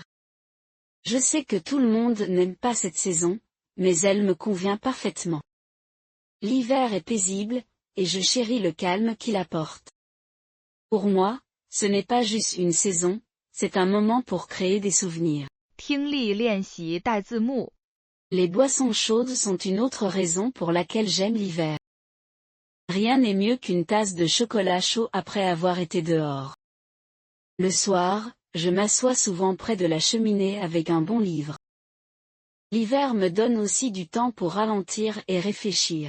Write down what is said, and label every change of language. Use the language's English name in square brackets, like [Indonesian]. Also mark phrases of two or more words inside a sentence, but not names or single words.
[French] Je sais que tout le monde n'aime pas cette saison, mais elle me convient parfaitement. L'hiver est paisible, et je chéris le calme qu'il apporte. Pour moi, ce n'est pas juste une saison, c'est un moment pour créer des souvenirs. [Chinese] 听力练习带字幕。 [French] Les boissons chaudes sont une autre raison pour laquelle j'aime l'hiver. Rien n'est mieux qu'une tasse de chocolat chaud après avoir été dehors. Le soir, je m'assois souvent près de la cheminée avec un bon livre. L'hiver me donne aussi du temps pour ralentir et réfléchir.